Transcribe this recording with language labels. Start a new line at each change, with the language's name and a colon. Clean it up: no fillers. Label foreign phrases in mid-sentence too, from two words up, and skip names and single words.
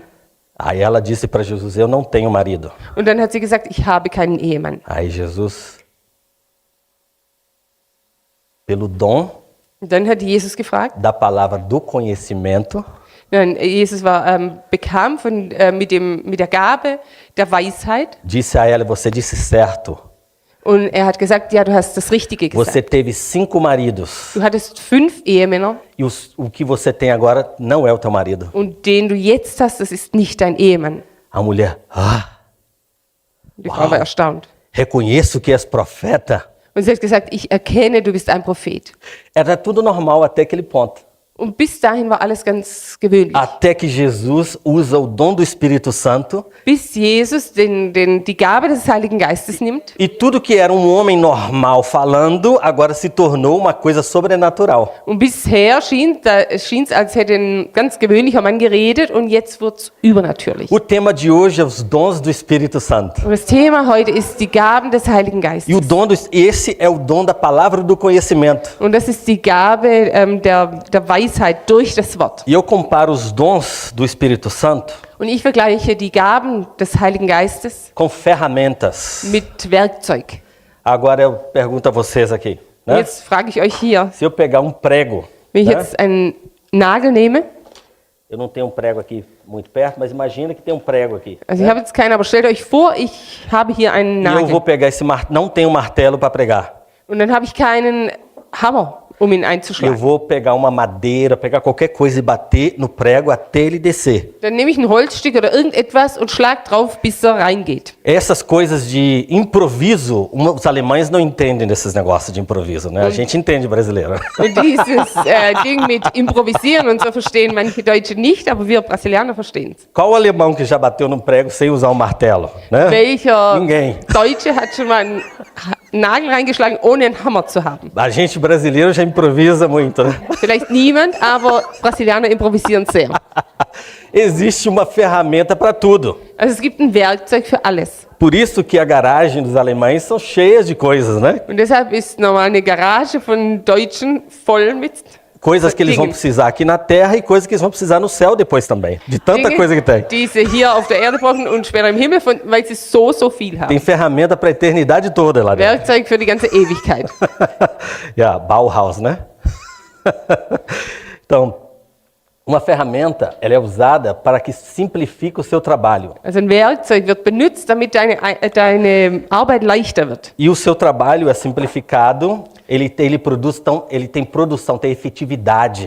Portuguese: Aí ela disse para Jesus, eu não tenho marido.
German: Und dann hat sie gesagt, ich habe keinen Ehemann.
Portuguese: Aí Jesus, pelo dom
German: Und dann hat Jesus gefragt,
Portuguese: da palavra do conhecimento,
German: nein, Jesus bekam mit der Gabe der Weisheit
Portuguese: disse a ela, você disse certo.
German: und er hat gesagt, ja, du hast das Richtige gesagt.
Portuguese: Você teve 5 maridos
German: Du hattest 5 Ehemänner
Portuguese: e o que você tem agora não é o teu marido.
German: und den du jetzt hast, das ist nicht dein Ehemann.
Portuguese: A mulher,
German: Die Frau war erstaunt.
Portuguese: reconheço que és profeta.
German: Und sie hat gesagt, ich erkenne, du bist ein Prophet.
Portuguese: Era tudo normal até aquele ponto.
German: Und bis dahin war alles ganz gewöhnlich.
Portuguese: Até que Jesus usa o dom do Espírito Santo
German: Bis Jesus die Gabe des Heiligen Geistes nimmt.
Portuguese: e tudo que era um homem normal falando, agora se tornou uma coisa sobrenatural.
German: Und bisher schien es, als hätte ein ganz gewöhnlicher Mann geredet und jetzt wird es übernatürlich.
Portuguese: O tema de hoje é os dons do Espírito Santo.
German: Und das Thema heute ist die Gaben des Heiligen Geistes.
Portuguese: Esse é o dom da palavra do conhecimento.
German: Und das ist die Gabe der Weisheit durch das Wort.
Portuguese: E eu comparo os dons do Espírito Santo
German: Und ich vergleiche die Gaben des Heiligen Geistes
Portuguese: com ferramentas.
German: mit Werkzeug.
Portuguese: Agora eu pergunto a vocês aqui,
German: Und
Portuguese: né?
German: jetzt frage ich euch hier,
Portuguese: Se eu pegar um prego,
German: wenn ich
Portuguese: né?
German: jetzt einen Nagel nehme,
Portuguese: Eu não tenho um prego aqui muito perto, mas imagina que tem um prego aqui.
German: also ich habe jetzt keinen, aber stellt euch vor, ich habe hier einen
Portuguese: E eu vou
German: Nagel.
Portuguese: pegar esse martelo, não tenho martelo para pregar.
German: Und dann habe ich keinen Hammer, um ihn
Portuguese: Eu
German: einzuschlagen.
Portuguese: vou pegar uma madeira, pegar qualquer coisa e bater no prego até ele descer.
German: Dann nehme ich ein Holzstück oder irgendetwas und schlag drauf, bis er reingeht.
Portuguese: Essas coisas de improviso, os alemães não entendem desses negócios de improviso, né? A gente entende brasileiro.
German: Und dieses Ding mit Improvisieren und so verstehen manche Deutsche nicht, aber wir Brasilianer verstehen es.
Portuguese: Qual alemão que já bateu no prego sem usar um martelo, né?
German: Welcher
Portuguese: Ninguém.
German: Deutsche hat schon mal einen Nagel reingeschlagen, ohne einen Hammer zu haben?
Portuguese: A gente brasileiro já improvisa muito, né?
German: Vielleicht niemand, aber Brasilianer improvisieren sehr.
Portuguese: Existe uma ferramenta para tudo.
German: Also es gibt ein Werkzeug für alles.
Portuguese: Por isso que a garagem dos alemães são cheias de coisas, né?
German: Und deshalb ist normal eine Garage von Deutschen voll mit
Portuguese: Coisas que eles vão
German: Dinge.
Portuguese: precisar aqui na terra e coisas que eles vão precisar no céu depois também. De tanta
German: Dinge,
Portuguese: coisa que tem.
German: die sie hier auf der Erde brauchen und später im Himmel, weil sie so viel haben.
Portuguese: Tem ferramenta para a eternidade toda lá dentro.
German: Werkzeug für die ganze Ewigkeit. Ja, Bauhaus,
Portuguese: né? Então, uma ferramenta, ela é usada para que simplifique o seu trabalho.
German: Also ein Werkzeug wird benutzt, damit deine Arbeit leichter wird.
Portuguese: E o seu trabalho é simplificado, ele tem produção, tem efetividade.